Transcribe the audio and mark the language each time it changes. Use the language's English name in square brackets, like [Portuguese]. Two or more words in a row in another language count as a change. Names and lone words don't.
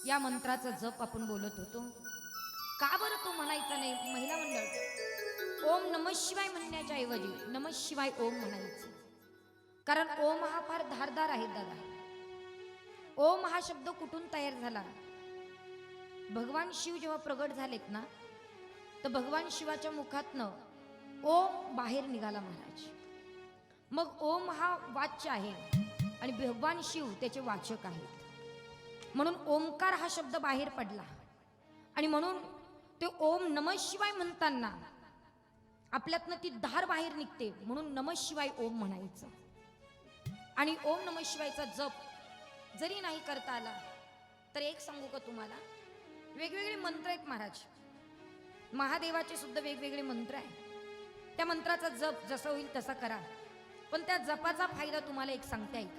[Marathi] मंत्राचा जप आपण बोलत होतो. का बरं तो म्हणायचा नाही? महिला मंडळ, [Sanskrit] ओम नमः शिवाय [Marathi] म्हणण्याच्या ऐवजी [Sanskrit] नमः शिवाय ओम [Marathi] म्हणायचं. कारण ओम हा फार धारदार आहे दादा. ओम हा शब्द कुठून तयार झाला? भगवान शिव जेव्हा प्रगट झालेत ना, तर भगवान शिवाच्या मुखातनं ओम बाहेर निघाला महाराज. मग ओम हा वाच्य आहे आणि भगवान शिव त्याचे वाचक आहेत. म्हणून ओमकार हा शब्द बाहेर पडला आणि म्हणून ते [Sanskrit] ओम नमः शिवाय [Marathi] म्हणताना आपल्यातनं ती धार बाहेर निघते. म्हणून [Sanskrit] नमः शिवाय ओम [Marathi] म्हणायचं. आणि [Sanskrit] ओम नमः शिवायचा [Marathi] जप जरी नाही करता आला तर एक सांगू का तुम्हाला, वेगवेगळे मंत्र आहेत महाराज. महादेवाचे सुद्धा वेगवेगळे मंत्र आहे. त्या मंत्राचा जप जसा होईल तसा करा. पण त्या जपाचा फायदा तुम्हाला एक सांगते ऐका.